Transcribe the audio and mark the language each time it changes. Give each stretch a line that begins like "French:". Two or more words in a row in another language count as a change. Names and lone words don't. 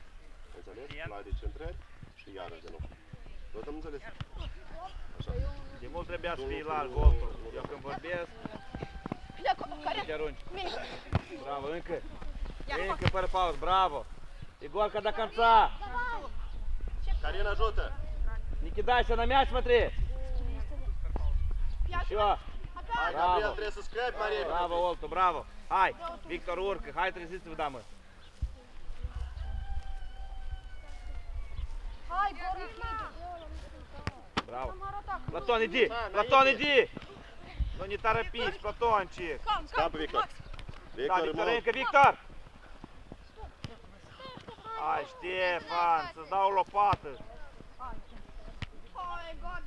Romanian: Înțeles? La decentrări și iarăși de nou. Tot am înțeles? Așa. De mult trebuia să fii larg, Oltu. Eu când vorbesc, te arunci. Bravo, încă. Încă fără pauză, bravo.
Russian: Igorca до конца.
Romanian: Cărin, ajută!
Russian: Никита, еще на мяч смотри. Еще.
Romanian: Hai, Gabriel, trebuie să scăpi, Marie! Bravo, Oltu, bravo. Hai, Victor urcă, hai treziți-vă, damă. Hai, Boris,
Russian: Браво. Платон, иди! Платон, иди! Ну не торопись, Платончик.
Romanian: Scapă, Victor!
Russian: Да, Victor, Викторенко, Виктор! Ай,
Romanian: Ștefan, să-ți dau o lopată. Hai, Gabriel,